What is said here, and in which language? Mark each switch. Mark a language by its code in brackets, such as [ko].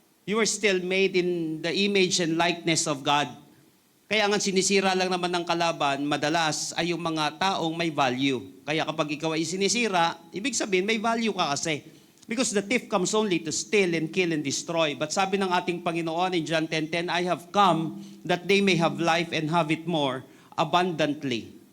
[en] You are still made in the image and likeness of God. [tl] Kaya nga sinisira lang naman ng kalaban, madalas ay yung mga taong may value. Kaya kapag ikaw ay sinisira, ibig sabihin may value ka kasi. [en] Because the thief comes only to steal and kill and destroy. [tl] But sabi ng ating Panginoon [en] in John 10:10, I have come that they may have life and have it more abundantly.